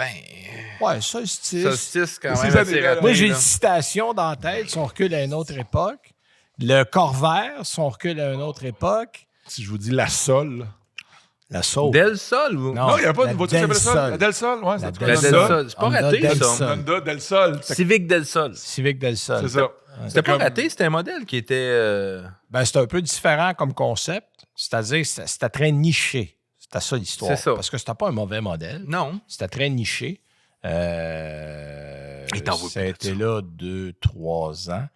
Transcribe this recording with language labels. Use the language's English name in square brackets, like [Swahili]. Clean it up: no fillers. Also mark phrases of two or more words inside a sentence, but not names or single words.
[French] Ouais, Solstice. Solstice, quand Ces même, assez années-là, raté. Moi, j'ai une là. citation dans la tête. Si on recule à une autre époque. Le Corvair, si on recule à une autre époque. Si je vous dis la Sol. La Saule. Del Sol ou... Non. Non, il n'y a pas la une voiture qui s'appelle Del Sol. Sol. La Del Sol, ouais. La c'est Del La Honda. Del Sol. Sol. C'est pas Honda raté, Del ça. Sol. Honda Del Sol. Civic Del Sol. Civic Del Sol. C'est ça. C'était pas comme- raté, c'était un modèle qui était... Ben, c'est un peu différent comme concept. C'est-à-dire que c'était très niché. C'était ça l'histoire. C'est ça. Parce que c'était pas un mauvais modèle. Non. C'était très niché. Il t'en vaut Ça plus a de été ça. là 2-3 ans.